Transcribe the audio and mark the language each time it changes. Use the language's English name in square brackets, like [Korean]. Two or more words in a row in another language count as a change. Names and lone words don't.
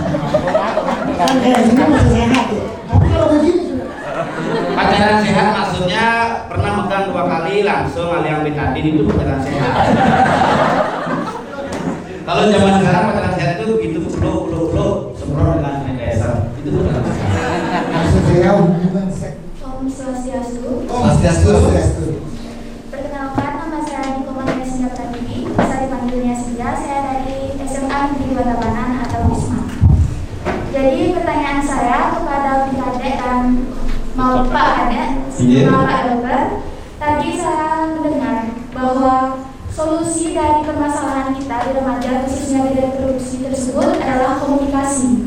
[Indonesian] Pacaran sehat maksudnya pernah megang 2 kali langsung aliang betadin, itu pacaran sehat. Kalau zaman sekarang pacaran sehat itu begitu flow semprot dengan sanitizer, itu pacaran sehat. Maksud saya hubungan seks. Om Swastiastu. Swastiastu. Perkenalkan, nama saya Niko Mahendra Pratidi, bisa dipanggilnya Sinja. Saya dari SMA Negeri Tabanan atau Wisma. Jadi pertanyaan saya kepada Bikade dan mau Pak Kade, sama Pak Dokter. Tadi saya mendengar bahwa solusi dari permasalahan kita di remaja, khususnya di reproduksi tersebut adalah komunikasi.